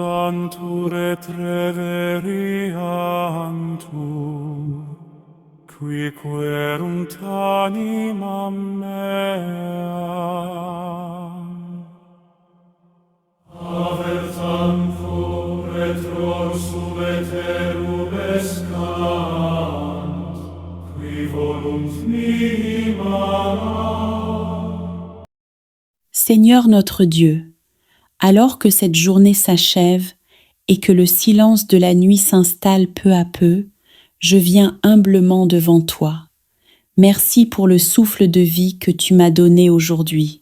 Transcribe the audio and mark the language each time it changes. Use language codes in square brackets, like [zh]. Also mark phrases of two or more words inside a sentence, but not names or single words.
[la] Cantur et reveriantur, qui querunt animam meam. Avertantur et rorsum et erubescant, qui volunt mihi mana. [fr] Seigneur notre Dieu, alors que cette journée s'achève et que le silence de la nuit s'installe peu à peu, je viens humblement devant toi. Merci pour le souffle de vie que tu m'as donné aujourd'hui.